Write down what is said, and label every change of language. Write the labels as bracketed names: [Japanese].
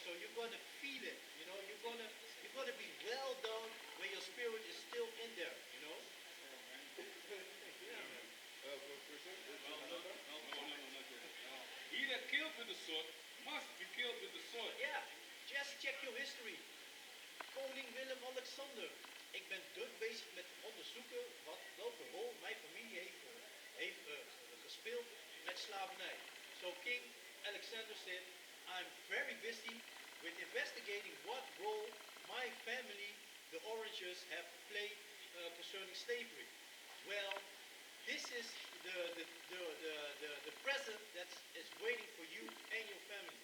[English] So you're going to feel it, you know, you're going to be well done when your spirit is still in there, you know. Yeah, man. He that killed with the sword must be killed with the sword. Yeah, just check your history. [Dutch] Koning Willem-Alexander. Ik ben druk bezig met onderzoeken welke rol mijn familie heeft gespeeld met slavernij. [English] So King Alexander said, I'm very busy with investigating what role my family, the Orangers, have played concerning slavery. Well, this is the present that is waiting for you and your family.